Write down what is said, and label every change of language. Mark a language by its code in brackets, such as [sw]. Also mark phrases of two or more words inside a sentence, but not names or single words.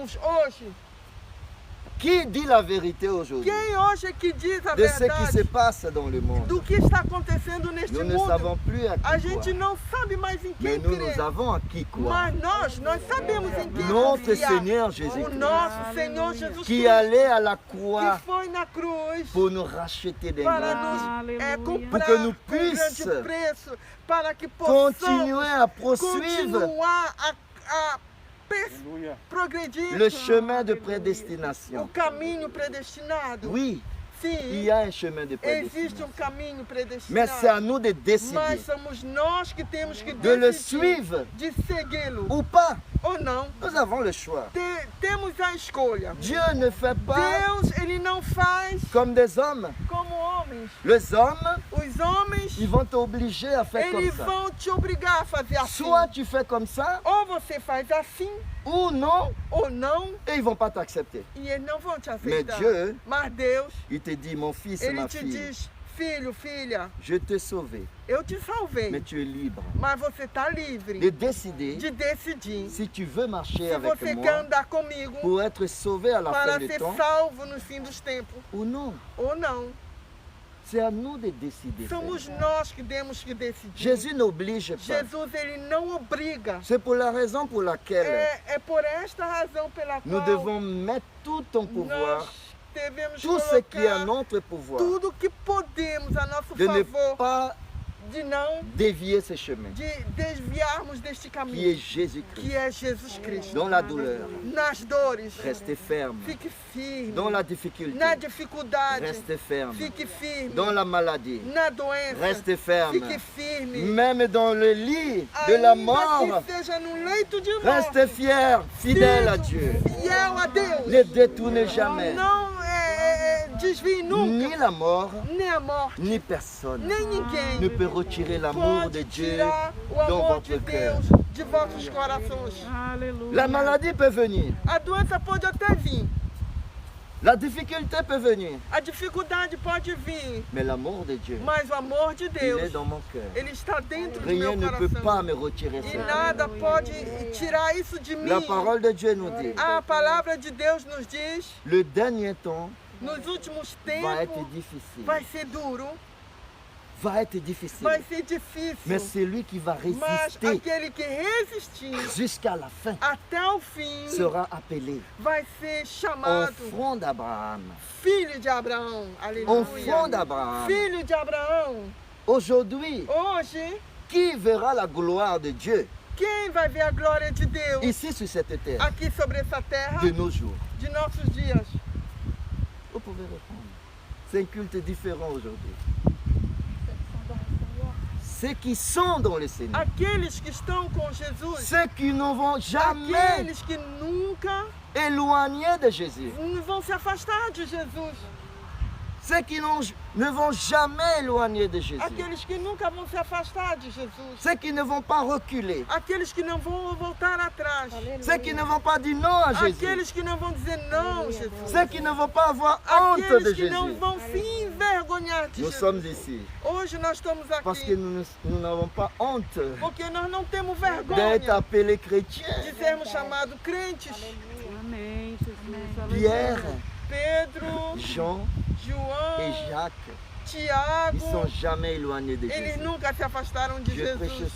[pt] a quem crermos hoje? [fr] Qui dit la vérité aujourd'hui [pt] Quem hoje é que diz a [fr] de ce qui se [pt] verdade [fr] passe dans le monde? [pt] do que está acontecendo neste [fr] Nous ne [pt] mundo? [fr] savons plus à [pt] A [fr] qui [pt] gente [fr] croire. [pt] não sabe mais em [fr] Mais [pt] quem [fr] nous, [pt] crer. [fr] nous avons à qui croire. [pt] Mas nós sabemos em quem [fr] Notre [pt] confiar. [fr] Seigneur [pt] O [fr] Jésus-Christ, [pt] nosso Senhor Jesus [fr] qui [pt] Cristo, [fr] allait à la [pt] que [fr] croix [pt] foi na cruz [fr] pour nous racheter des [pt] para [fr] grâces, [pt] nos Aleluia. comprar [fr] Pour que nous [pt] com grande [fr] puissions [pt] preço, para que possamos [fr] continuer à poursuivre [pt] continuar a Aleluia. progredir [fr] le chemin de [pt] o [fr] prédestination. [pt] caminho predestinado. [fr] Oui, il [pt] Sim, [fr] y a un chemin de [pt] existe [fr] prédestination. [pt] caminho [fr] Mais c'est à [pt] predestinado. [fr] nous de décider [pt] Mas somos nós que temos que [fr] de le [pt] decidir [fr] suivre [pt] de segui-lo [fr] ou pas. [pt] ou não. [fr] Nous avons le choix. [pt] Temos a escolha. [fr] Dieu ne fait pas [pt] Deus, ele não faz [fr] comme des hommes. [pt] como homens. [fr] Les hommes, [pt] Os homens, [fr] ils vont t'obliger à faire comme [pt] eles [fr] ça. [pt] vão te obrigar a fazer assim. [fr] Soit tu fais comme ça, [pt] Ou você faz assim [fr] ou non, [pt] ou não, [fr] et ils vont pas t'accepter. [pt] e eles não vão te [fr] Mais [pt] aceitar. [fr] Dieu, [pt] Mas Deus, [fr] il te dit, mon fils, [pt] ele [fr] ma [pt] te [fr] fille, [pt] diz, filho, filha, [fr] je t'ai sauvé, [pt] eu te salvei, [fr] mais tu es libre [pt] mas você está [fr] de [pt] livre [fr] décider [pt] de decidir [fr] si tu veux marcher [pt] se [fr] avec [pt] você quer [fr] moi [pt] andar comigo [fr] pour être sauvé à la fin [pt] para [fr] du [pt] ser [fr] temps [pt] salvo no fim dos tempos [fr] ou non. [pt] ou não. [fr] C'est à nous de décider. [pt] Somos [fr] frère. [pt] nós que temos que decidir. [fr] Jésus n'oblige pas. [pt] Jesus, ele não obriga. [fr] C'est pour la raison pour laquelle [pt] É por esta razão pela [fr] nous [pt] qual [fr] devons mettre tout en pouvoir, [pt] nós devemos [fr] tout ce qui est à [pt] colocar [fr] notre pouvoir, [pt] tudo que podemos a nosso [fr] de ne [pt] favor, [fr] pas [pt] de não [fr] dévier ce chemin, [pt] de desviarmos deste [fr] qui est [pt] caminho, [fr] Jésus-Christ. [pt] que é Jesus Cristo. [fr] Dans la douleur, [pt] Nas dores, [fr] restez ferme. [pt] fique firme. [fr] Dans la difficulté, [pt] Na dificuldade, [fr] restez ferme. [pt] fique firme. [fr] Dans la maladie, [pt] Na doença, [fr] restez ferme. [pt] fique firme. [fr] Même dans le lit de la [pt] Ainda [fr] mort, [pt] que seja no leito de morte, [fr] restez fier, fidèle à Dieu. [pt] fiel a Deus. [fr] Ne détournez jamais [pt] Não desvie nunca, [fr] ni la mort, [pt] nem a morte, [fr] ni personne [pt] nem ninguém [fr] ne peut retirer l'amour de [pt] pode [fr] Dieu [pt] tirar o [fr] dans [pt] amor de [fr] votre cœur. [pt] Deus de vossos corações. Aleluia. [fr] La maladie peut venir, [pt] A doença pode até vir, [fr] la difficulté peut venir, [pt] a dificuldade pode vir, [fr] mais l'amour de Dieu, [pt] mas o amor de [fr] il est [pt] Deus, [fr] dans mon cœur. [pt] ele está dentro do [fr] Rien [pt] meu [fr] ne peut pas [pt] coração. [fr] me retirer [pt] E [fr] ça. [pt] nada pode tirar isso de mim. [fr] La parole de Dieu nous dit, [pt] A palavra de Deus nos diz, [fr] le dernier temps [pt] nos últimos [fr] va être [pt] tempos [fr] difficile. [pt] vai ser duro, [fr] Va être difficile. [pt] vai ser difícil. [fr] Mais celui qui va [pt] Mas [fr] résister [pt] aquele que resistir [fr] jusqu'à la fin [pt] até o fim [fr] sera appelé [pt] vai ser chamado [fr] enfant d'Abraham. [pt] filho de Abraão. [fr] Enfant [pt] Aleluia. [fr] d'Abraham. [pt] Filho de Abraão. [fr] Aujourd'hui, [pt] Hoje, [fr] qui verra la gloire de Dieu [pt] quem vai ver a glória de Deus [fr] ici sur cette terre [pt] aqui sobre essa terra [fr] de nos jours? [pt] de nossos dias? [fr] Vous pouvez répondre. C'est un culte différent aujourd'hui. Ceux qui sont dans le Seigneur, [pt] Aqueles que estão com Jesus, [fr] ceux qui ne vont jamais [pt] aqueles que nunca [fr] éloigner de Jésus, [pt] não vão se afastar de Jesus, [fr] ceux qui ne vont jamais éloigner de Jésus, [pt] aqueles que nunca vão se afastar de Jesus, [fr] ceux qui ne vont pas reculer, [pt] aqueles que não vão voltar atrás, [fr] ceux qui ne vont pas dire non à Jésus, [pt] aqueles que não vão dizer não, Jesus, [fr] ceux qui ne vont pas avoir honte de [pt] aqueles que não [fr] Jésus. [pt] vão se envergonhar de [fr] Nous [pt] Jesus. [fr] sommes ici [pt] Hoje nós estamos [fr] parce que [pt] aqui [fr] nous n'avons pas honte [pt] porque nós não temos [fr] d'être [pt] vergonha [fr] appelés chrétiens. [pt] de sermos chamados crentes. Amém, Jesus. [fr] Pierre, [pt] Pedro, [fr] Jean et [pt] João, [fr] Jacques, [pt] Tiago, [fr] ils ne sont jamais éloignés de [pt] eles [fr] Jésus. [pt] nunca se afastaram de [fr] Je prêchais [pt] Jesus.